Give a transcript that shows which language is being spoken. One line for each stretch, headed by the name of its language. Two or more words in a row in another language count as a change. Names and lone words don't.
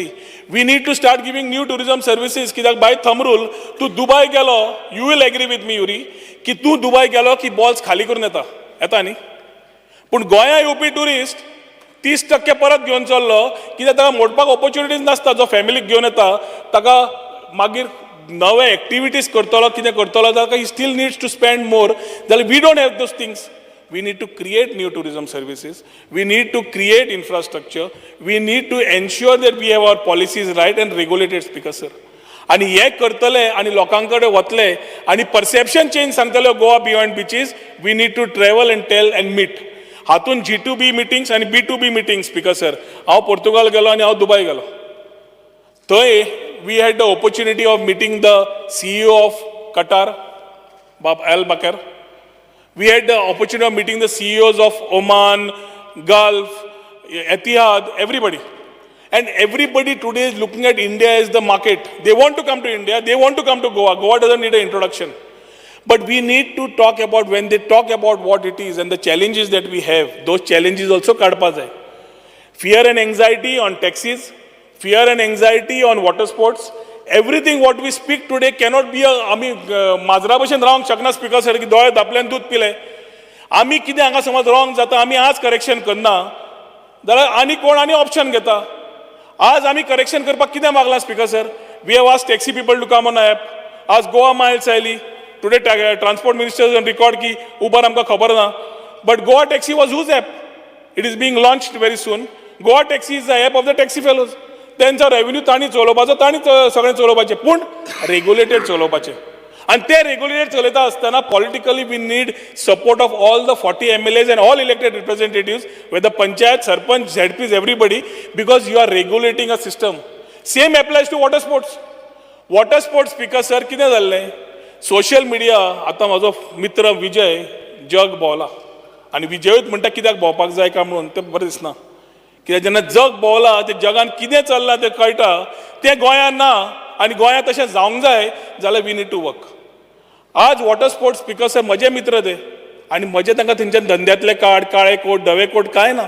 English: we need to start giving new tourism services.
Konkani: कित्याक
English: by thumb rule
Konkani: तूं दुबय गेलो,
English: you will agree with me
Konkani: युरी, की तूं दुबय गेलो की बॉल्स खाली करून येता न्ही. पूण गोंया येवपी टुरिस्ट 30% परत घेवन चल्लो, कित्याक ताका मोडपाक ऑपॉर्च्युनिटीज नासता. जो फॅमिलीक घेवन येता ताका मागीर नवे एक्टिविटीज करतलो, कितें करतलो,
English: still needs to spend more. जाल्यार we don't have those things. We need to create new tourism services. We need to create infrastructure. We need to ensure that we have our policies right and regulated, Speaker sir.
Konkani: आणि हे करतले आणि लोकांकडे वतले आणि
English: perception change
Konkani: सांगतले
English: Goa beyond beaches. we need to travel and tell and meet. हातून G2B meetings आणि B2B meetings, Speaker sir.
Konkani: हांव पोर्तुगाल गेलो आणि हांव दुबय गेलो.
English: थंय we had the opportunity of meeting the CEO of Qatar, Al Bakr. We had the opportunity of meeting the CEOs of Oman, Gulf, Etihad, everybody. And everybody today is looking at India as the market. They want to come to India. They want to come to Goa. Goa doesn't need an introduction. But we need to talk about, when they talk about what it is and the challenges that we have, those challenges also
Konkani: kadpa jai.
English: Fear and anxiety on taxis, fear and anxiety on water sports. Everything what we speak today cannot be
Konkani: आमी माजरा भशेन रावंक शकना,
English: Speaker sir,
Konkani: की दोळे धापल्यान दूध पिले. आमी कितें हांगा समज रॉंग जाता, आमी आज करेक्शन करना जाल्यार आनी कोण आनी ऑप्शन घेता. आज आमी करेक्शन करपाक कितें मागलां,
English: Speaker sir? we have asked taxi people to come on app.
Konkani: आज गोवा मायल्स आयली.
English: today Transport Minister on record की उबर
Konkani: आमकां खबर ना.
English: but Goa Taxi was whose app? it is being launched very soon. Goa Taxi is the app of the taxi fellows.
Konkani: त्यांचा रेव्हेन्यू तांणी चलोवपाचो, तांणी सगळें चलोवपाचें, पूण रेग्युलेटेड चलोवपाचें. आणि ते रेग्युलेटेड चलयता आसतना
English: politically we need support of all the 40 MLAs and all elected representatives, whether panchayat, sarpanch, ZPs, everybody, because you are regulating a system. Same applies to water sports. Water sports, Speaker sir,
Konkani: कितें जाल्लें?
English: social media,
Konkani: आतां म्हजो मित्र विजय जग भोंवला आनी विजयूच म्हणटा कित्याक भोंवपाक जाय काय म्हणून, तें बरें दिसना. कित्याक जेन्ना जग भोंवला ते जगान कितें चल्लां तें कळटा, तें गोंयांत ना. आनी गोंयांत तशें जावंक जाय जाल्यार
English: we need to work.
Konkani: आज
English: water sports, Speaker sir,
Konkani: म्हजे मित्र ते, आनी म्हजे तांकां थंयच्या धंद्यातले कार्ड, काळे कोट, धवे कोट कांय ना.